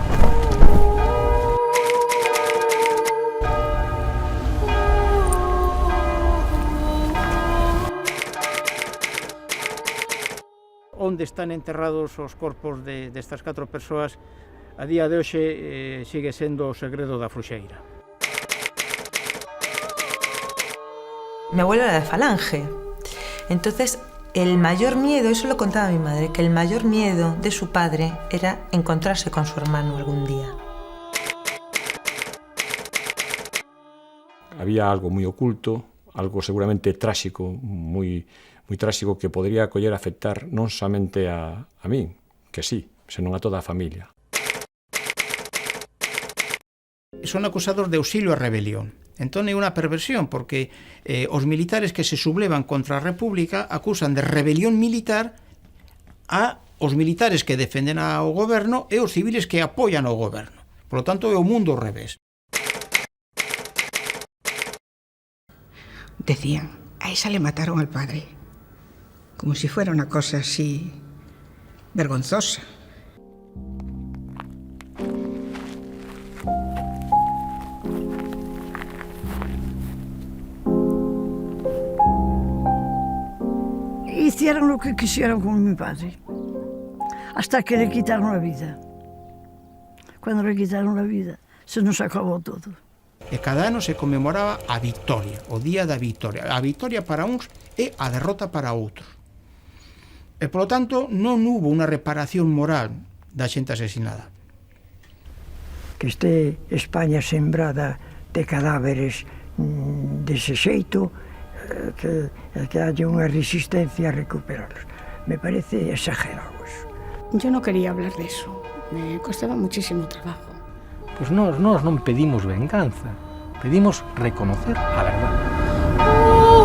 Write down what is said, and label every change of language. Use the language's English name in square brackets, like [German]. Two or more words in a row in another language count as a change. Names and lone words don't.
[Galician] Onde están enterrados os corpos destas 4 persoas a día de hoxe sigue sendo o segredo da Fruxeira. [Spanish] Mi abuelo era de Falange, entonces el mayor miedo, eso lo contaba mi madre, que el mayor miedo de su padre era encontrarse con su hermano algún día. [Galician] Había algo moi oculto, algo seguramente tráxico, moi tráxico, que podría coller afectar non somente a min, que sí, senón a toda a familia. Son acusados de auxilio á rebelión. Entón é unha perversión, porque os militares que se sublevan contra a República acusan de rebelión militar a os militares que defenden ao goberno e os civiles que apoian ao goberno. [Spanish] Por lo tanto, [Galician] é o mundo ao revés. [Spanish] Decían, a esa le mataron al padre, como si fuera una cosa así vergonzosa. Hicieron lo que quisieron con mi padre, hasta que le quitaron la vida. Cuando le quitaron la vida, se nos acabó todo. [Galician] E cada ano se conmemoraba a victoria, o día da victoria. A victoria para uns e a derrota para outros. E, polo tanto, non hubo unha reparación moral da xente asesinada. [Spanish] Que este España sembrada de cadáveres [Galician] dese xeito, [Spanish] que haya unha resistencia a recuperarlos. Me parece exagerado eso. Yo no quería hablar de eso. Me costaba muchísimo trabajo. [Galician] Pues nós non pedimos venganza, pedimos reconocer a verdade.